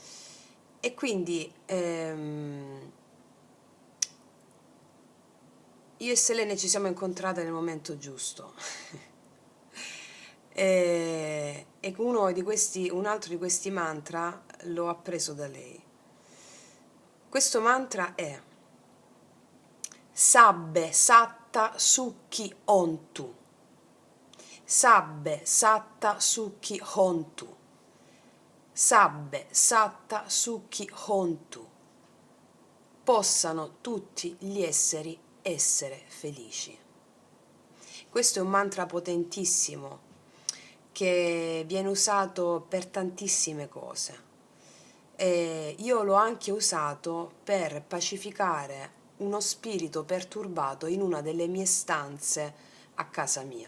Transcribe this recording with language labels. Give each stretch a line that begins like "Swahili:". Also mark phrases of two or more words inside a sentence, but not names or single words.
Italian: E quindi io e Selene ci siamo incontrate nel momento giusto. E un altro di questi mantra l'ho appreso da lei. Questo mantra è
Pali: Sabbe Satta Sukhi Hontu. Sabbe Satta Sukhi Hontu. Sabbe Satta Sukhi Hontu.
Italian: Possano tutti gli esseri essere felici. Questo è un mantra potentissimo che viene usato per tantissime cose. Io l'ho anche usato per pacificare uno spirito perturbato in una delle mie stanze a casa mia.